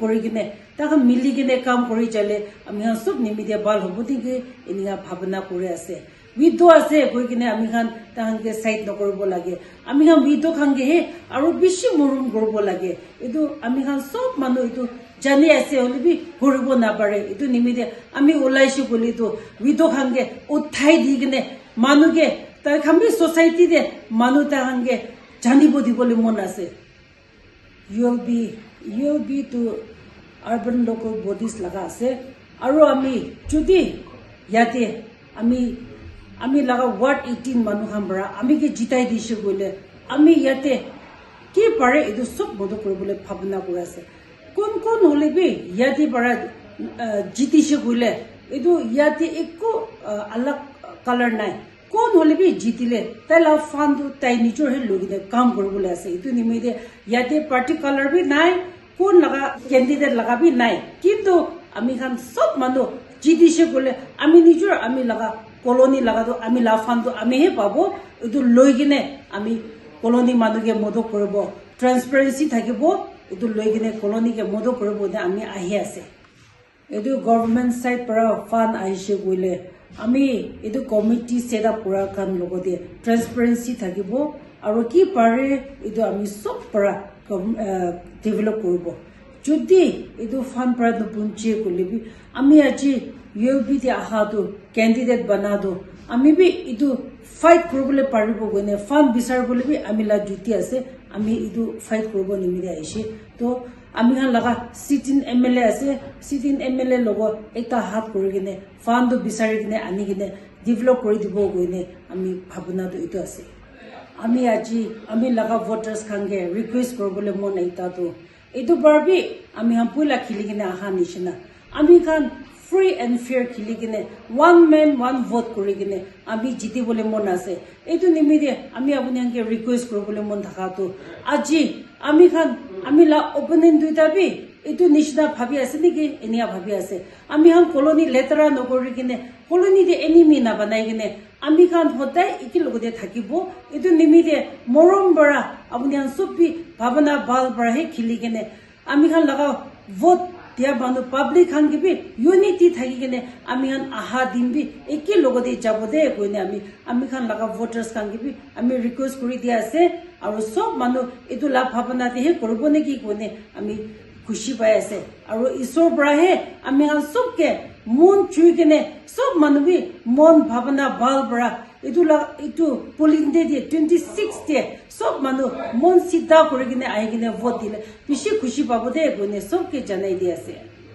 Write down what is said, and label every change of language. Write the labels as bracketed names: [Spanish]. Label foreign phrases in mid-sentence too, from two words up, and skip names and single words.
[Naga Pidgin] korigine takhan miligine kam kori chale ami han sob nimide bal hobodi ke eniga bhabna kore ase widow ase koigine ami khan takhan ke side nokoribo lage ami khan widow khan ge he aru bishi morum koribo lage edu ami khan sob manu edu jani ase holi bi horibo na pare edu nimide ami ulaishi koli to widow khan ge uthai digine manu ge ta khan bi society de manu ta khan ge janibo dibole mon ase ULB to [English] urban local bodies [Naga Pidgin] laga ase aru ami jodi yate ami laga ward 18 manu khan bara ami ke jitai dishe gole ami yate ki pare edu sob bodo koribole bhabna kore ase kon hole bi yate bara jitishe gole edu yate ekko alag color nai kon hole bi jitile tala fandu tai nijor he logide kam koribole ase edu nimide yate party color bi nai kon laga candidate laga bi nai kintu ami khan sob manu jitishe gole ami nijor ami laga colony laga do ami la fandu ami he pabo edu loigine ami colony manu ge modo koribo transparency thakibo edu loigine colony ke modo koribo de ami ahi ase edu [English] government side [Naga Pidgin] para fund aise goile ami edu [English] committee set up [Naga Pidgin] pura kan logode transparency thakibo aru ki pare edu ami sob para develop koribo jodi edu fund para no punche kolebi ami aji ULB de ahadu candidate banado ami bi edu fight koribole paribo gone fund bisar bole bi ami la duty ase ami edu fight koribo nimide aise to ami han laga [English] sitting MLA [Naga Pidgin] ase [English] sitting MLA [Naga Pidgin] logo ekta hat korigine fund bisari gine ani gine develop kori dibo gone ami bhabna do etu ase ami aji ami laga voters khange request koribole mon eta to etu barbi ami han pula khiligine aha nishina ami khan [English] free and fair [Naga Pidgin] khiligine [English] one man one vote [Naga Pidgin] korigine ami jiti bole mon ase etu nimide ami apuni hanke request koribole mon thaka to aji ami khan ami la opponent duita bi etu nishna bhabi ase niki enia bhabi ase ami han colony letara nokorigine colony de enemy na banaigine ami khan hodai ikilogode thakibo etu nimide morom bara apuni han sobi bhabana bal bara he khiligine ami khan laga vote dia banu public khan ki bi unity thagigine ami han aha dimbi eki logode jabode koine ami khan laga voters khan ki bi ami request kori dia ase aru sob manu etu la bhabana de he koribo ne ki koine ami khushi pai ase aru isor bra he ami han sob ke mon chuigine sob manu bi mon bhabana bal bra etu [English] polling day 26 [Naga Pidgin] de sob manu mon sida korigine aigine vote dile bishi khushi pabode koine sob ke janai dia ase